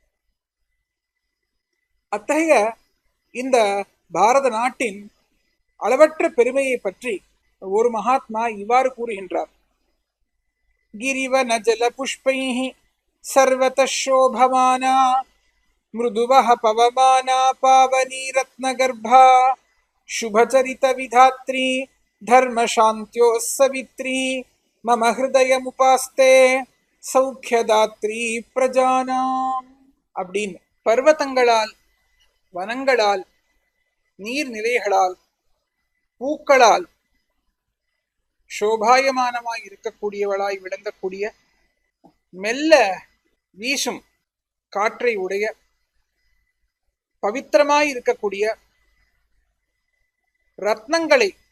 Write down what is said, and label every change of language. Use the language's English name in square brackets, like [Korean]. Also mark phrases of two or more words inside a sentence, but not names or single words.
[Tamil] அத்தகைய இந்த பாரத நாட்டின் அளவற்ற பெருமையை பற்றி ஒரு மகாத்மா இவ்வாறு கூறுகின்றார். [Sanskrit] गिरिवन जल पुष्पैः सर्वत शोभमाना मृदुवह पवमाना पावनी रत्नगर्भा शुभचरित विधात्री धर्म शांत्यो सवित्री मम हृदयमुपास्ते सौख्यदात्री प्रजानाम् [Tamil] அப்படின்னு பர்வதங்களால் வனங்களால் நீர்நிலைகளால் பூக்களால் சோபாயமானமாய் இருக்கக்கூடியவளாய் விளங்கக்கூடிய மெல்ல வீசும் காற்றை உடைய பவித்திரமாய் இருக்கக்கூடிய ரத்னங்களை